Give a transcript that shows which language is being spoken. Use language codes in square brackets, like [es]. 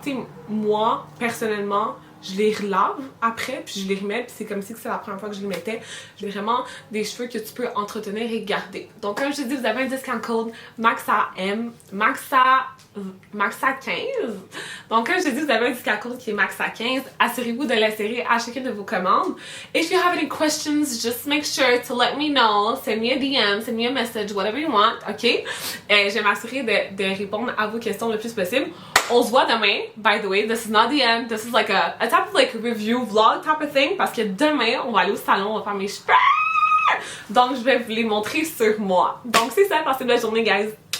[fr] Tu sais, moi, personnellement, je les relave après, puis je les remets, puis c'est comme si c'est la première fois que je les mettais. J'ai vraiment des cheveux que tu peux entretenir et garder. Donc, comme je te dis, vous avez un discount code MAXA15. Donc, comme je te dis, vous avez un discount code qui est MAXA15. Assurez-vous de l'insérer à chacune de vos commandes. [en] If you have any questions, just make sure to let me know. Send me a DM, send me a message, whatever you want, ok? [fr] Je vais m'assurer de répondre à vos questions le plus possible. On se voit demain. [en] By the way, this is not the end. This is like a type of like review vlog type of thing. [fr] Parce que demain, on va aller au salon, on va faire mes cheveux. Donc, je vais vous les montrer sur moi. Donc, c'est ça. Passez une belle journée, guys.